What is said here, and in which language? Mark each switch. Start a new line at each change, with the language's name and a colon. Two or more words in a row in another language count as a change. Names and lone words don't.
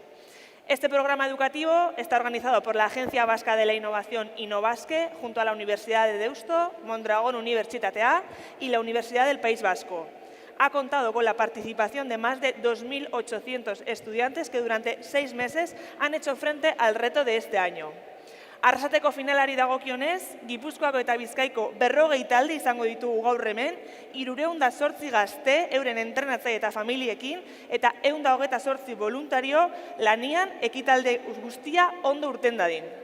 Spanish: Este programa educativo está organizado por la Agencia Vasca de la Innovación Innobaske, junto a la Universidad de Deusto, Mondragon Unibertsitatea y la Universidad del País Vasco. Ha contado con la participación de más de 2.800 estudiantes que durante 6 meses han hecho frente al reto de este año.
Basque: Arrasateko finalari dagokionez, Gipuzkoako eta Bizkaiko 40 talde izango ditugu gaur hemen, 308 gazte euren entrenatzaile eta familiekin, eta 128 voluntario lanian ekitalde guztia ondo urten dadin.